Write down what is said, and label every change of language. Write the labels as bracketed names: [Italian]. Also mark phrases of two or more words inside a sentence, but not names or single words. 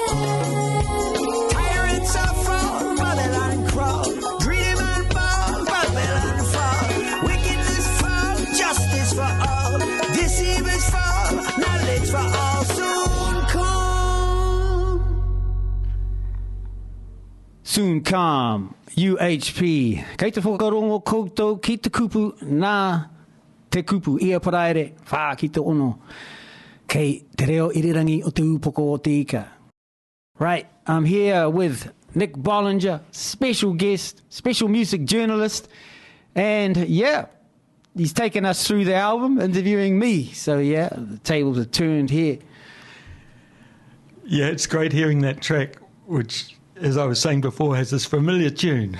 [English] Tyrants are fall, Babylon crawl. Greedy man fall, Babylon fall. Wickedness fall, justice for all. Deceivers fall, knowledge for all. Soon come. Soon come, UHP. [Māori] Kei te whakarongo koutou ki te kupu nā te kupu ia paraere whā ki te ono. Kei te reo irirangi o te upoko o te ika. [English] Right, I'm here with Nick Bollinger, special guest, special music journalist. And yeah, he's taken us through the album, interviewing me. So yeah, the tables are turned here. Yeah, it's great hearing that track, which, as I was saying before, has this familiar tune.